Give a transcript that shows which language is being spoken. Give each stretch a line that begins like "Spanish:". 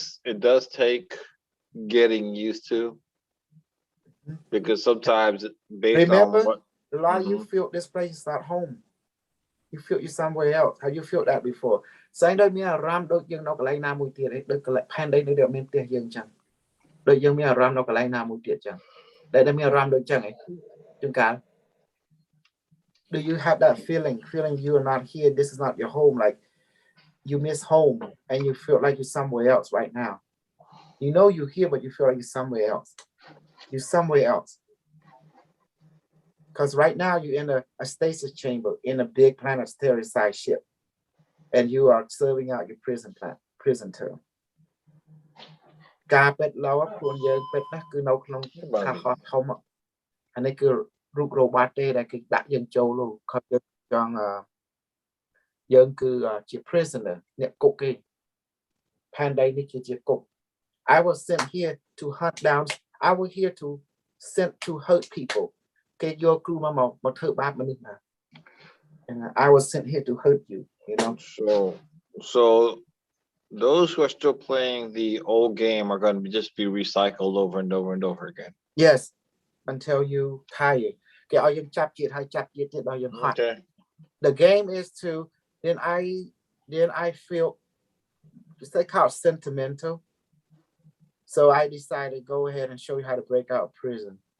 English: It does take getting used to, because sometimes based Remember, on what a lot of you feel this place is not home. You feel you somewhere else. Have you felt that before?
Khmer: ស្អីដូចមានអារម្មណ៍ដូចយើងនៅកន្លែងណាមួយទៀតឯងដូចកន្លែងផែនដីនេះដែលមានផ្ទះយើងចឹងដូចយើងមានអារម្មណ៍នៅកន្លែងណាមួយទៀតចឹងដែលមានអារម្មណ៍ដូចចឹងឯងជួនកាល
English: Do you have that feeling you are not here, this is not your home, like you miss home and you feel like you're somewhere else right now? You know you're here, but you feel like you're somewhere else. You're somewhere else. Because right now you're in a stasis chamber in a big planetary-sized ship, and you are serving out your prison term.
Khmer: ការពិតឡូវខ្លួនយើងពិតណាស់គឺនៅក្នុងថាហោះធំអានេះគឺរូប robot ទេដែលគេដាក់យើងចូលលោកគាត់យើងចង់យើងគឺជា prisoner អ្នកគុកគេផែនដីនេះគឺជាគុក
English: I was sent here to hunt down. I was here to sent to hurt people.
Khmer: គេយកគ្រូមកធ្វើបាបមនុស្សណា
English: and I was sent here to hurt you, you know. So those who are still playing the old game are going to just be recycled over and over and over again. Yes, until you tired.
Khmer: គេឲ្យយើងចាប់ជាតិហើយចាប់ជាតិទៀតដល់យើងហត់
English: Okay. The game is to then I feel it's like how sentimental. So I decided to go ahead and show you how to break out of prison.